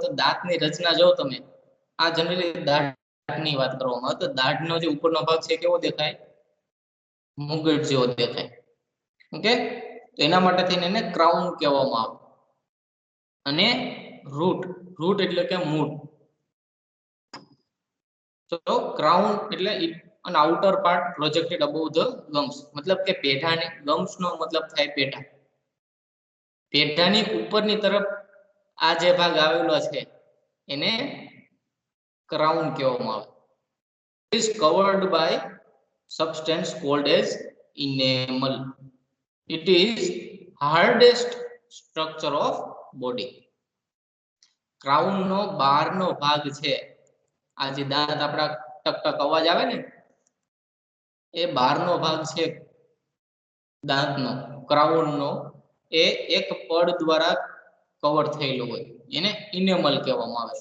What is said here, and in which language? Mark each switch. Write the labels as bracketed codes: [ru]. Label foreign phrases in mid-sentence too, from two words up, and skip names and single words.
[gu] તો દાંતની રચના જો તમે, આ જનરલી દાઢની વાત કરવામાં આવે તો દાઢનો જે ઉપરનો ભાગ છે કેવો દેખાય? મુગટ જેવો દેખાય. ઓકે, તો એના માટે થઈને એને ક્રાઉન કહેવામાં આવે. અને રૂટ. રૂટ એટલે કે મૂળ. તો ક્રાઉન એટલે [en] an outer part projected above the gums, [gu] મતલબ કે પેઢાની ગમ્સ નો મતલબ થાય પેઢા. પેઢાની ઉપરની તરફ આ જે ભાગ આવેલો છે એને ક્રાઉન કહેવામાં આવે. [en] It is covered by substance called as enamel. It is hardest structure of body. [gu] ક્રાઉન નો બહારનો ભાગ છે, આ જે દાંત આપણા ટક ટક અવાજ આવે ને એ બહારનો ભાગ છે દાંતનો, ક્રાઉન નો, એ એક પડ દ્વારા કવર થયેલું હોય, એને ઇનેમલ કહેવામાં આવે.